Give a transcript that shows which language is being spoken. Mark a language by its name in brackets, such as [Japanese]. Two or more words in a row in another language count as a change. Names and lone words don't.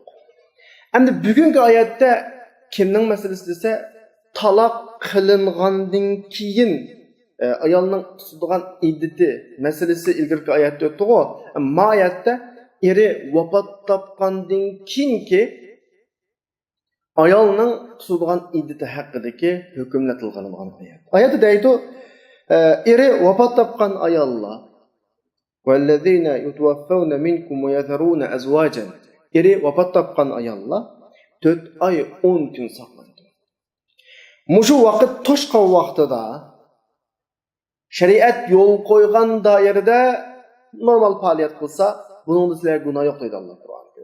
[Uzbek] Endi bugungi oyatda kimning masalasi desa, talaq qilingandan keyin ayolning tutadigan iddati masalasi ilgirki oyatda o'tdi-ku. Ma oyatda eri vafot topgandan keyinki ayolning tutadigan iddati haqidagi hukmlar qilgan oyat. Oyatda deydi, eri vafot topgan ayollar [Arabic] وَالَّذِينَ يُتَوَفَّوْنَ مِنْكُمْ وَيَذَرُونَ أَزْوَاجًا [Uzbek] eri vafot topgan ayollar 4 ay 10 kun saqlaydi. Muşu vaqt to'shqan vaqtida shariat yo'l qo'ygan doirada normal faoliyat qilsa, buning sizlarga gunoh yo'q deydi Alloh Qur'onda.